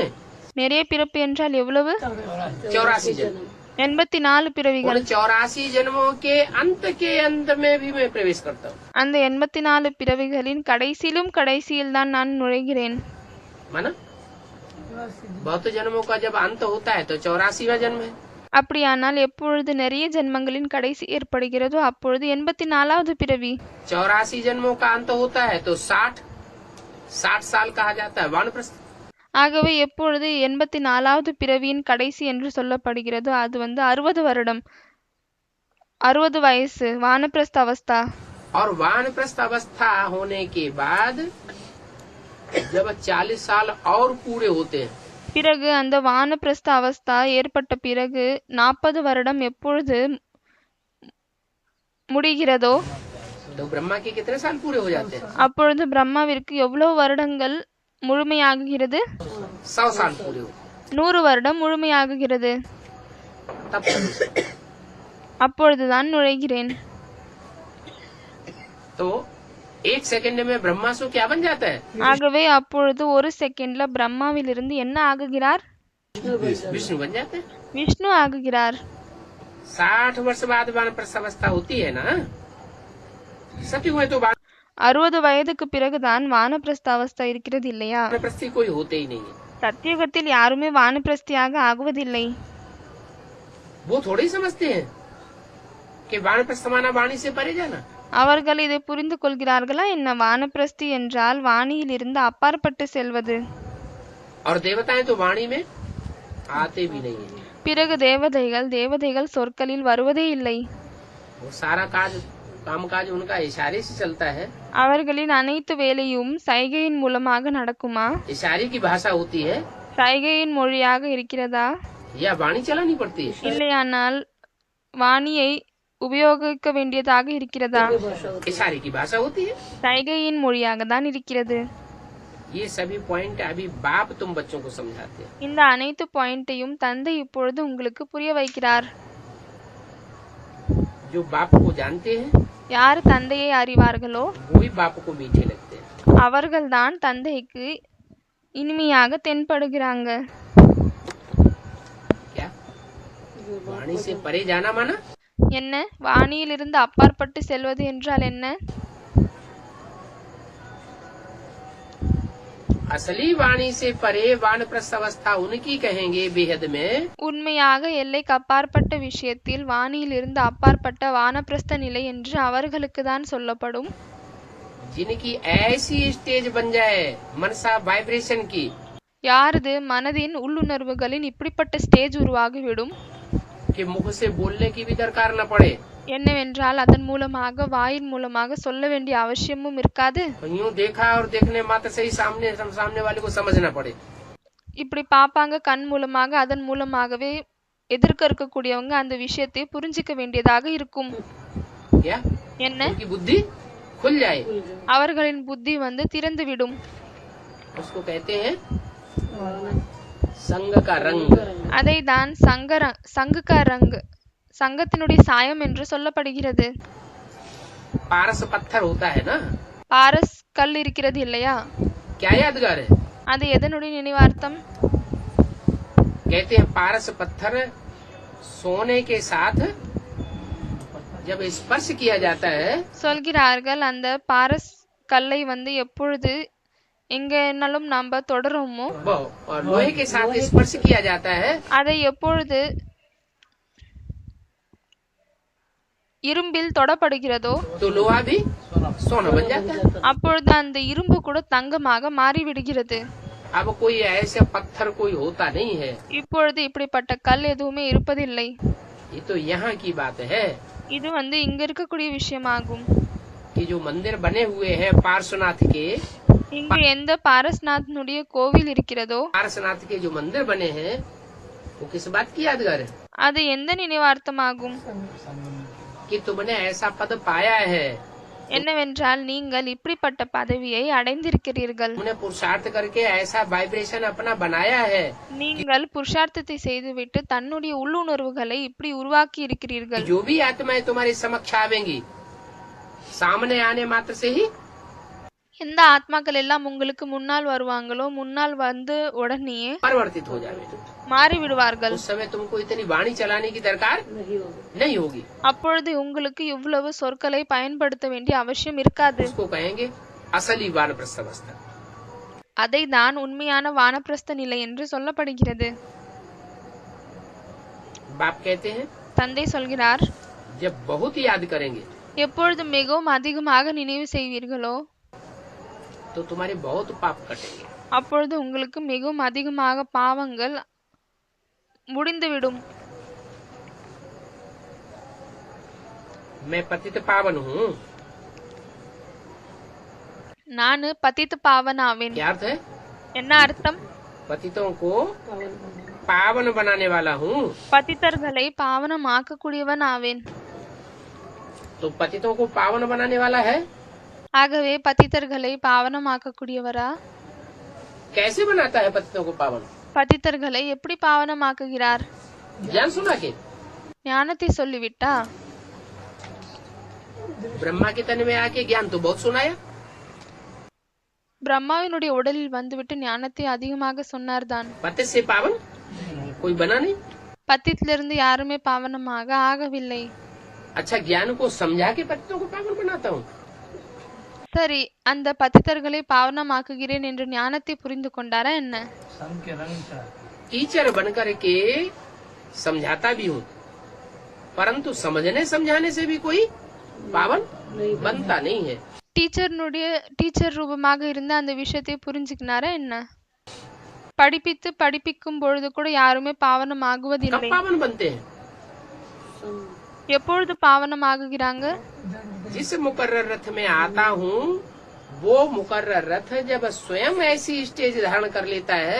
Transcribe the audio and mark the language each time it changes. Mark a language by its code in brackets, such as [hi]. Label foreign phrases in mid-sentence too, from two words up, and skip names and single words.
[ta] நிறைய பிறப்பு என்றால் எவ்வளவு? [hi] 84 जन्म। [ta] 84 பிறவிகள். [hi] उन 84 जन्मों के अंत में भी मैं प्रवेश करता हूँ। [ta] அந்த 84 பிறவிகளின் கடைசியிலும் கடைசியில் தான் நான் நுழைகிறேன். [hi] माना बहुत जन्मों का जब अंत होता है तो 84वां जन्म है। [ta] அப்படியானால் எப்பொழுது நிறைய ஜென்மங்களின் கடைசி ஏற்படுகிறதோ அப்பொழுது 84வது பிறவி. [hi] 84 जन्मों का अंत होता है तो 60 साल कहा जाता है वानप्रस्थ। [ta] ஆகவே எப்பொழுது 84வது பிறவியின் கடைசி என்று சொல்லப்படுகிறதோ அது 60 வருடம், 60 வயசு [hi] वानप्रस्थ अवस्था. और वानप्रस्थ अवस्था होने के बाद जब 40 साल और पूरे होते हैं [ta] பிறகு அந்த [hi] वानप्रस्थ अवस्था [ta] ஏற்பட்ட பிறகு 40 வருடம் எப்பொழுது முடிகிறதோ [hi] तो ब्रह्मा के कितने साल पूरे हो जाते हैं? [ta] அப்பொழுது பிரம்மாவிற்கு எவ்வளவு வருடங்கள் முழுமையாகுகிறது? [hi] 100 साल पूरे हो [ta] 100 வருடம் முழுமையாகுகிறது. [hi] तब [ta] அப்பொழுதுதான் நுழைகிறேன். [hi] तो 1 सेकंड में ब्रह्मासु क्या बन जाता है? [ta] ஆகவே அப்பொழுது ஒரு செகண்ட்ல பிரம்மாவிலிருந்து என்ன ஆகுகிறார்? [hi] विष्णु बन जाते हैं. [ta] விஷ்ணு ஆகுகிறார். [hi] 60 वर्ष बाद वानप्रस्थ अवस्था होती है ना. सत्युग में तो [ta] 60 வயதுக்கு பிறகுதான் [hi] वानप्रस्थ अवस्था [ta] இருக்கிறது இல்லையா? [hi] वानप्रस्थी कोई होते ही नहीं है. [ta] சத்தியுகத்தில் யாருமே வானப்பிரஸ்தியாக ஆகுவதில்லை. [hi] वो थोड़े ही समझते हैं कि वानप्रस्थ माना वाणी से परे जाना. [ta] அவர்கள் இதை புரிந்து கொள்கிறார்களா என்ன? வானப்பிரஸ்தி என்றால் வாணியில் இருந்து அப்பாற்பட்டு செல்வது. [hi] और देवताएं तो वाणी में आते भी नहीं है. [ta] பிறகு தேவதைகள் சொற்களில் வருவதே இல்லை. [hi] वो सारा कामकाज उनका इशारे से चलता है. [ta] அவர்களின் அனைத்து வேலையும் சைகையின் மூலமாக நடக்குமா? [hi] इशारे की भाषा होती है [ta] சைகையின் மொழியாக இருக்கிறதா? [hi] या वाणी चलानी पड़ती है. [ta] இல்லையானால் வாணியை உபயோகிக்க வேண்டியதாக இருக்கிறதா? [hi] इशारे की भाषा होती है. [ta] சைகையின் மொழியாக தான் இருக்கிறது. [hi] ये सभी पॉइंट अभी बाप तुम बच्चों को समझाते हैं. [ta] இந்த அனைத்து பாயிண்ட்டையும் தந்தை இப்பொழுது உங்களுக்கு புரிய வைக்கிறார். [hi] जो बाप को जानते हैं [ta] யார் தந்தையை அறிவார்களோ [hi] वही बाप को मीठे लगते हैं. [ta] அவர்கள்தான் தந்தைக்கு இனிமையாக தென்படுகிறாங்க. [hi] क्या वाणी से परे जाना माना? [ta] என்ன? வாணியிலிருந்து அப்பாற்பட்டு செல்வது என்றால் என்ன? [hi] असली वाणी से परे वानप्रस्थ अवस्था उनकी कहेंगे बेहद में [ta] உண்மையாக எல்லைக்கு அப்பாற்பட்ட விஷயத்தில் வாணியிலிருந்து அப்பாற்பட்ட வானப்பிரஸ்த நிலை என்று அவர்களுக்கு தான் சொல்லப்படும். [hi] जिनकी ऐसी स्टेज बन जाए मनसा वाइब्रेशन की [ta] யாரது மனதின் உள்ளுணர்வுகளின் இப்படிப்பட்ட ஸ்டேஜ் உருவாகிவிடும் [hi] कि मुख से बोलने की भी दरकार न पड़े. [ta] என்னவென்றால் அதன் மூலமாக வாயின் மூலமாக சொல்ல வேண்டிய அவசியமும் இருக்காது. [hi] यूं देखा और देखने मात्र से ही सामने वाले को समझना पड़े. [ta] இப்படி பாப்பாங்க கண் மூலமாக அதன் மூலமாகவே எதிர்க்க இருக்கக்கூடியவங்க அந்த விஷயத்தை புரிஞ்சிக்க வேண்டியதாக இருக்கும். [hi] क्या [ta] என்ன? [hi] उनकी बुद्धि खुल जाए. [ta] அவர்களின் புத்தி திறந்து விடும். [hi] उसको कहते हैं संग का रंग. [ta] அதை தான் [hi] संग का रंग [ta] சங்கத்தினுடைய சாயம் என்று சொல்லப்படுகிறது. [hi] पारस पत्थर होता है ना. [ta] பாரஸ் கல் இருக்கிறது இல்லையா? [hi] क्या यादगार है? [ta] அது எதனுடைய நினைவார்த்தம்? [hi] कहते हैं पारस पत्थर सोने के साथ जब स्पर्श किया जाता है [ta] சொல்கிறார்கள் அந்த பாரஸ் கல்லை எப்பொழுது எங்கனாலும் நாம் தொடருமோ [hi] और लोहे के साथ स्पर्श किया जाता है [ta] அதை எப்பொழுது இரும்பில் தொடப்படுகிறதோ [hi] तो लोहा भी सोना बन जाता है. [ta] அப்பொழுது அந்த இரும்பு கூட தங்கமாக மாறிவிடுகிறது. [hi] अब कोई ऐसे पत्थर कोई होता नहीं है. [ta] இப்பொழுது இப்படிப்பட்ட கல் எதுவுமே இருப்பதில்லை. [hi] ये तो यहाँ की बात है [ta] இது இங்க இருக்கக்கூடிய விஷயமாகும். [hi] कि जो मंदिर बने हुए हैं पार्श्वनाथ के [ta] இங்கு எந்த பாரஸ்நாத்னுடைய கோவில் இருக்கிறதோ [hi] पार्श्वनाथ के जो मंदिर बने हैं वो किस बात की यादगार है? [ta] அது எந்த நினைவார்த்தமாகும்? [hi] कि तुमने ऐसा पद पाया है. [ta] என்னவென்றால் நீங்கள் இப்படிப்பட்ட பதவியை அடைந்திருக்கிறீர்கள். [hi] तुमने पुरुषार्थ करके ऐसा वाइब्रेशन अपना बनाया है. [ta] நீங்கள் புருஷார்த்தத்தை செய்துவிட்டு தன்னுடைய உள்ளுணர்வுகளை இப்படி உருவாக்கி இருக்கிறீர்கள். [hi] जो भी आत्माएं तुम्हारे समक्ष आवेंगी सामने आने मात्र से ही [ta] எந்த ஆத்மாக்கள் எல்லாம் உங்களுக்கு முன்னால் வருவாங்களோ முன்னால் உடனேயே [hi] परिवर्तित हो जावे. [ta] மாறிவிடுவார்கள். [hi] उस समय तुमको इतनी वाणी चलाने की दरकार नहीं होगी. [ta] அப்பொழுது உங்களுக்கு இவ்வளவு சொற்களை பயன்படுத்த வேண்டிய அவசியம் இருக்காது. [hi] उसको कहेंगे असली वानप्रस्थ अवस्था. [ta] அதை தான் உண்மையான வானப்பிரஸ்த நிலை என்று சொல்லப்படுகிறது. [hi] बाप कहते हैं [ta] தந்தை சொல்கிறார், [hi] जब बहुत याद करेंगे [ta] எப்பொழுது மிகவும் அதிகமாக நினைவு செய்வீர்களோ [hi] तो तुम्हारे बहुत पाप कटेंगे. [ta] அப்பொழுது உங்களுக்கு மிகவும் அதிகமாக பாவங்கள் முடிந்துவிடும். [hi] मैं पतित पावन हूँ. [ta] நானு [hi] पतित पावन [ta] ஆவேன். [hi] क्या अर्थ है? [ta] என்ன அர்த்தம்? [hi] पतितों को पावन बनाने वाला हूँ। [ta] பதித்தர்களை பாவனமாக்கக்கூடியவன் ஆவேன். [hi] तो पतितों को पावन बनाने वाला है, [ta] ஆகவே பதித்தர்களை பாவனமாக்கக்கூடியவரா? [hi] कैसे बनाता है पतितों को पावन? [ta] பதித்தர்களை எப்படி பாவனமாக்குகிறார்? [hi] ज्ञान सुना के [ta] ஞானத்தை சொல்லிவிட்டா? [hi] ब्रह्मा के तन में आके ज्ञान तो बहुत सुनाया, [ta] பிரம்மாவினுடைய உடலில் வந்துவிட்டு ஞானத்தை அதிகமாக சொன்னார்தான். [hi] पति से पावन कोई बना नहीं। [ta] பத்தித்திலிருந்து யாருமே பாவனமாக ஆகவில்லை. [hi] अच्छा, ज्ञान को समझा के पतितों को पावन बनाता हूँ। [ta] சரி, அந்த பதித்தர்களை பாவனமாக்குகிறேன் என்று ஞானத்தை புரிந்து கொண்டாரா என்ன? [hi] सन के रंग का टीचर बनकर के समझाता भी हूँ, परंतु समझने समझाने से भी कोई पावन बनता नहीं है। [ta] டீச்சர் ரூபமாக இருந்த அந்த விஷயத்தை புரிஞ்சுக்கினாரா என்ன? படிப்பிக்கும் பொழுது கூட யாருமே பாவனம் [hi] कब [ta] ஆகுவதில்லை. [hi] पावन बनते हैं? [ta] எப்பொழுது பாவனம் ஆகுகிறாங்க? [hi] जिस मुकर्रर रथ में आता हूँ, वो मुकर्रर रथ जब स्वयं ऐसी स्टेज धारण कर लेता है,